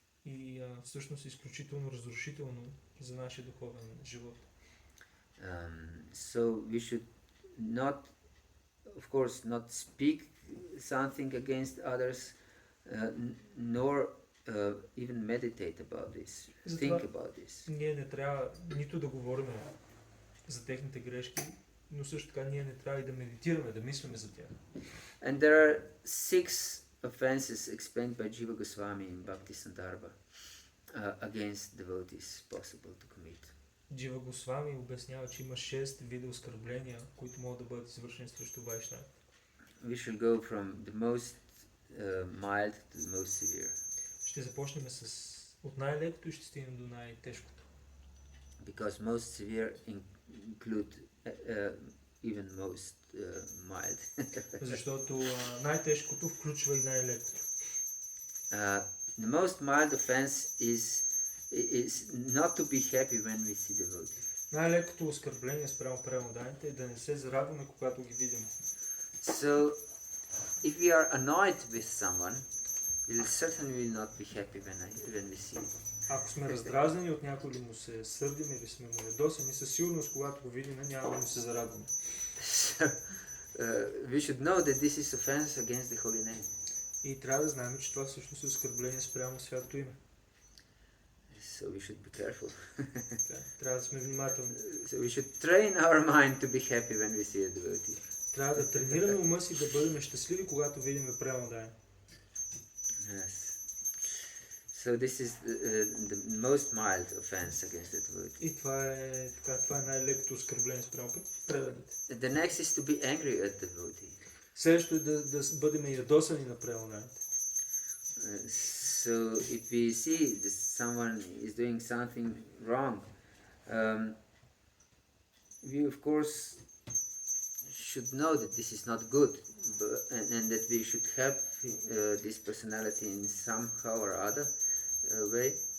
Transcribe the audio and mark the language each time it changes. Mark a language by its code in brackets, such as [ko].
[bg] И всъщност е изключително разрушително за нашия духовен живот. [en] So we should not, of course, not speak something against others, nor even meditate about this, think about this. [bg] Ние не трябва нито да говорим за техните грешки, но също така ние не трябва и да медитираме, да мислиме за тях. [en] And there are 6 offenses explained by Jiva Goswami in Bhagavata-dharma against devotees possible to commit. [bg] Джива Госвами обяснява, че има 6 вида оскърбления, които могат да бъдат извършени срещу вайшнави. [en] We shall go from the most mild to the most severe. [bg] Ще започнем от най-лекото и ще стигнем до най-тежкото. [en] Because most severe include even most mild. [bg] Защото най-тежкото включва и най-лекото. [en] The most mild offense is not to be happy when we see devotees. [bg] Най-лекото оскърбление спрямо преданите е да не се зарадваме, когато ги видим. [en] So, if we are annoyed with someone, we certainly will not be happy when we see it. [bg] Ако сме раздразнени от някой или му се сърдим или сме му недосени, със сигурност, когато го видим, няма да му се зарадваме. [en] So, we should know that this is offense against the holy name. [bg] И трябва да знаем, че това всъщност е оскърбление спрямо святото име. [en] So we should be careful. [bg] Трябва да сме внимателни. [en] So we should train our mind to be happy when we see a devotee. [bg] Трябва да тренираме ума си да бъдем щастливи, когато видим преданодаен. [en] Yes. So this is the most mild offense against the devotee. [bg] И това е най-лекото оскърбление спрямо преданите. [en] The next is to be angry at the devotee. [bg] Следващото е да бъдем ядосани на преданите. [en] So if we see that someone is doing something wrong, we of course should know that this is not good, and that we should help this personality in somehow or other way.